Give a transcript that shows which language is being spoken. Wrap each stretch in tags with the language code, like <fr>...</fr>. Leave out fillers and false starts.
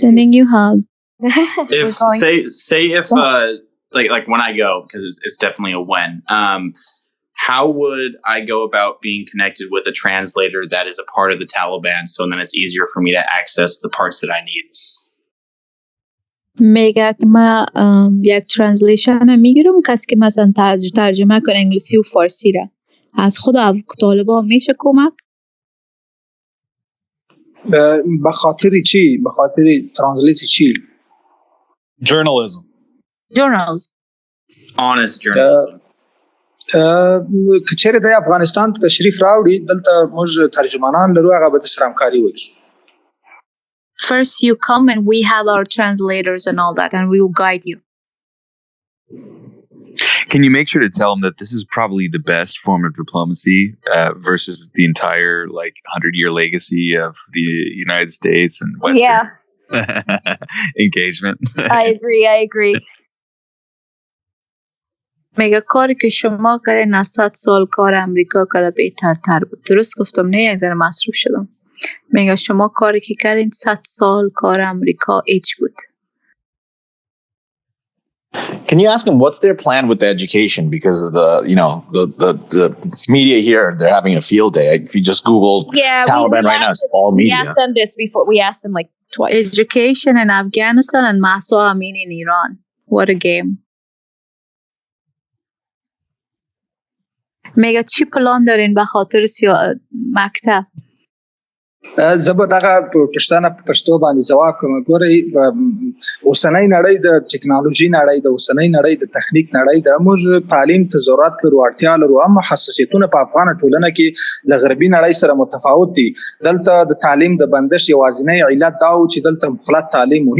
<en>sending you hug. If say if like when I go, because it's definitely a when. How would I go about being connected with a translator that is a part of the Taliban, so then it's easier for me to access the parts that I need?</en> <fa>میگه که ما یک ترنسلیشن میگیرم، کسی که مثلا ترجمه کنه انگلیسی و فارسی را از خود طالبان میشه کمک. به خاطر چی؟ به خاطر ترنسلیت چی؟</fa> <en>Journalism. Honest journalism.</en> <ps>که چیرې د افغانستان تشریف راوړي دلته موږ ترجمانان لرو، هغه به سره همکاري وکړي.</ps> <en>First you come and we have our translators and all that, and we will guide you. Can you make sure to tell them that this is probably the best form of diplomacy versus the entire 100-year legacy of the United States and Western engagement? I agree.</en> <fa>میگه کاری که شما کردین 100 سال کار امریکا کرده بهتر تر بود. درست گفتم نه؟ یک ذره مصروف شدم. میگه شما کاری که کردین 100 سال کار امریکا ایچ بود.</fa> <en>Can you ask them what's their plan with the education? Because of the media here, they're having a field day. If you just Google Taliban right now, it's all media. We asked them this before. We asked them twice. Education in Afghanistan and Mahsa Amini in Iran. What a game.</en> <fa>میگه چی پلان دارین به خاطر مکتب؟</fa> <ps>زبر دغه پښتانه په پښتو باندې جواب کوم. ګورئ اوسنۍ نړۍ د ټکنالوژي نړۍ د اوسنۍ نړۍ د تخنیک نړۍ د موږ تعلیم ته ضرورت لرو، اړتیا لرو، اما حساسیتونه په افغان ټولنه کې د غربي نړۍ سره متفاوت دي. دلته د تعلیم د بندش یوازینی علت دا و چې دلته مخلط تعلیم و.</ps>